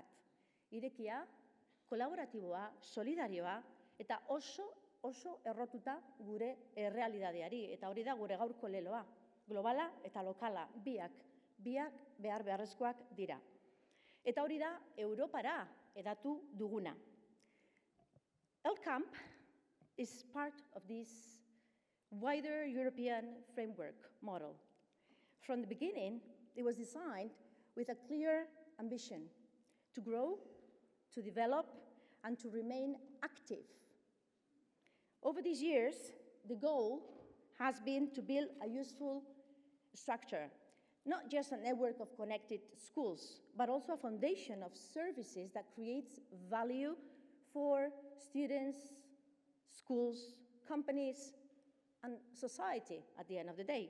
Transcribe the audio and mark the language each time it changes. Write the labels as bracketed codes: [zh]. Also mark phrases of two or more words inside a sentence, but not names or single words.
[eu] Irekia, kolaboratiboa, solidarioa eta oso errotuta gure errealidadeari. Eta hori da gure gaurko leloa. Globala eta lokala, biak beharrezkoak dira. Eta hori da Europara edatu duguna. [en] LCAMP is part of this wider European framework model. From the beginning, it was designed with a clear ambition to grow, to develop, and to remain active. Over these years, the goal has been to build a useful structure, not just a network of connected schools, but also a foundation of services that creates value for students, schools, companies, and society at the end of the day.